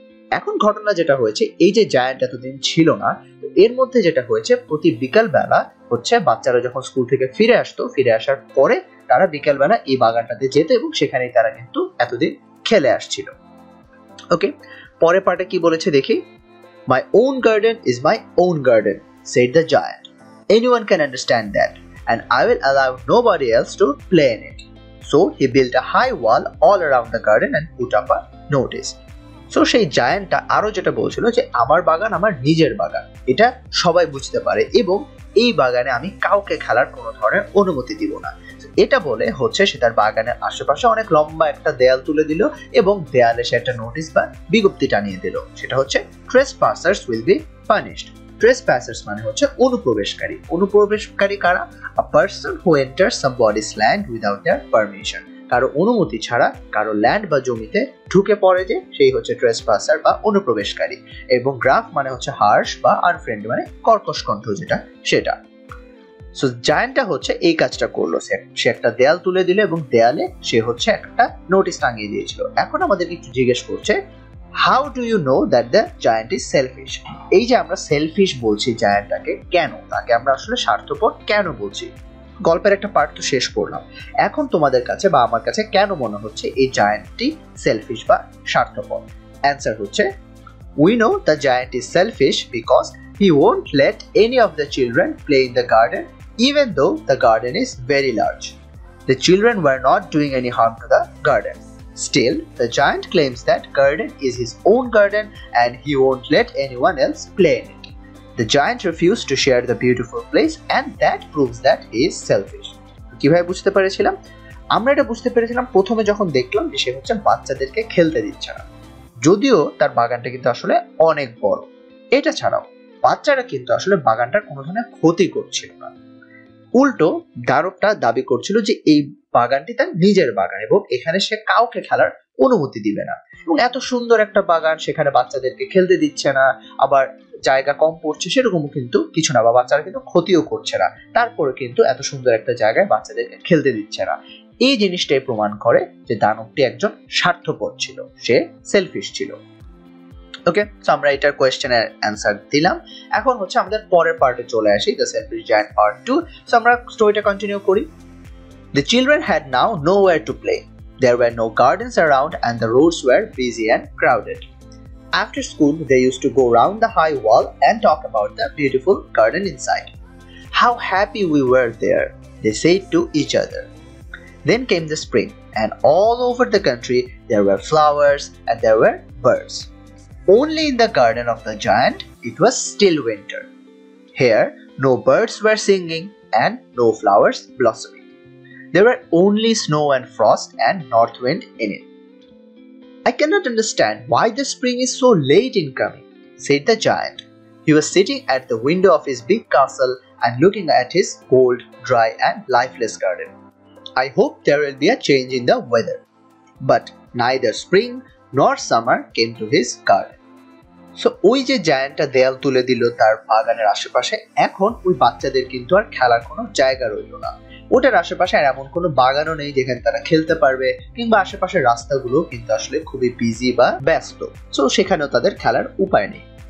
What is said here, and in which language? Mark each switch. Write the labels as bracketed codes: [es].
[bn] এখন ঘটনা যেটা হয়েছে, এই যে জায়ান্ট এতদিন ছিল না, এর মধ্যে যেটা হয়েছে, প্রতি বিকাল বেলা হচ্ছে বাচ্চারা যখন স্কুল থেকে ফিরে আসতো, ফিরে আসার পরে তারা বিকাল বেলা এই বাগানটাতে যেত এবং সেখানেই তারা কিন্তু এতদিন খেলে আসছিল। ওকে, পরের পার্টে কি বলেছে দেখি। [en] "My own garden is my own garden," said the giant. "Anyone can understand that, and I will allow nobody else to play in it." So he built a high wall all around the garden and put up a notice. [bn] So সেই জায়ান্টটা আরো যেটা বলছিল যে আমার বাগান আমার নিজের বাগান, এটা সবাই বুঝতে পারে এবং এই বাগানে আমি কাউকে খেলার কোনো ধরনের অনুমতি দিব না। এটা বলে হচ্ছে সে তার বাগানের আশেপাশে অনেক লম্বা একটা দেয়াল তুলে দিল এবং দেয়ালে সে একটা নোটিশ বা বিজ্ঞপ্তি টানিয়ে দিল। সেটা হচ্ছে [en] "Trespassers will be punished." Trespassers [bn] মানে হচ্ছে অনুপ্রবেশকারী। অনুপ্রবেশকারী কারা? [en] A person who enters somebody's land without their permission. [bn] কারো অনুমতি ছাড়া কারো ল্যান্ড বা জমিতে ঢুকে পড়ে যে সেই হচ্ছে ট্রেসপাসার বা অনুপ্রবেশকারী। এবং গ্রাফ মানে হচ্ছে হার্শ বা আনফ্রেন্ডলি মানে কর্কশ কণ্ঠ যেটা সেটা। সো জায়ান্টটা হচ্ছে এই কাজটা করলো, সে একটা দেয়াল তুলে দিল এবং দেয়ালে সে হচ্ছে একটা নোটিশ টাঙিয়ে দিয়েছিল। এখন আমাদেরকে একটু জিজ্ঞেস করছে [en] How do you know that the giant is selfish. [bn] এই যে আমরা সেলফিশ বলছি জায়ান্টটাকে, কেন তাকে আমরা আসলে স্বার্থপর কেন বলছি? গল্পের একটা পার্ট তো শেষ করলাম, এখন তোমাদের কাছে বা আমার কাছে কেন মনে হচ্ছে এই জায়ান্টটি সেলফিশ বা স্বার্থপর? অ্যান্সার হচ্ছে [en] we know the giant is selfish because he won't let any of the children play in the garden even though the garden is very large. The children were not doing any harm to the garden. Still, the giant claims that garden is his own garden and he won't let anyone else play in it. The giant refused to share the beautiful place and that proves that he is selfish. [bn] কিভাবে বুঝতে পেরেছিলাম? আমরা এটা বুঝতে পেরেছিলাম প্রথমে যখন দেখলাম যে সে হচ্ছে বাচ্চাদেরকে খেলতে দিচ্ছে না, যদিও তার বাগানটা কিন্তু আসলে অনেক বড়। এটা ছাড়াও বাচ্চারা কিন্তু আসলে বাগানটার কোনো ধরনের ক্ষতি করছিল না, উল্টো দানবটা দাবি করছিল যে এই বাগানটি তার নিজের বাগান এবং এখানে সে কাউকে খেলার অনুমতি দিবে না। এবং এত সুন্দর একটা বাগান, সেখানে বাচ্চাদেরকে খেলতে দিচ্ছে না, আবার জায়গা কম পড়ছে সেরকমও কিন্তু কিছু না, বা বাচ্চারা কিন্তু ক্ষতিও করছে না, তারপরে কিন্তু এত সুন্দর একটা জায়গায় বাচ্চাদেরকে খেলতে দিচ্ছে না। এই জিনিসটাই প্রমাণ করে যে দানবটি একজন স্বার্থপর ছিল, সে সেলফিশ ছিল। ওকে, সো আমরা এটার কোয়েশ্চেনের অ্যান্সার দিলাম। এখন হচ্ছে আমাদের পরের পার্টে চলে আসি, the shellfish giant part 2। So আমরা স্টোরিটা কন্টিনিউ করি। [en] The children had now nowhere to play. There were no gardens around and the roads were busy and crowded. After school, they used to go round the high wall and talk about the beautiful garden inside. How happy we were there, they said to each other. Then came the spring, and all over the country there were flowers and there were birds. Only in the garden of the giant, it was still winter. Here, no birds were singing and no flowers blossoming. There were only snow and frost and north wind in it. I cannot understand why the spring is so late in coming, said the giant. He was sitting at the window of his big castle and looking at his cold, dry and lifeless garden. I hope there will be a change in the weather. But neither spring nor summer came to his garden. [bn] So ওই যে জায়ান্টটা দেয়াল তুলে দিল তার বাগানের আশেপাশে, এখন ওই বাচ্চাদের কিন্তু আর খেলার কোনো জায়গা রইল না। ওটার আশেপাশে আর এমন কোনো বাগানও নেই যেখানে তারা খেলতে পারবে, কিংবা আশেপাশের রাস্তাগুলো কিন্তু আসলে খুবই বিজি বা ব্যস্ত, সো সেখানেও তাদের খেলার উপায় নেই।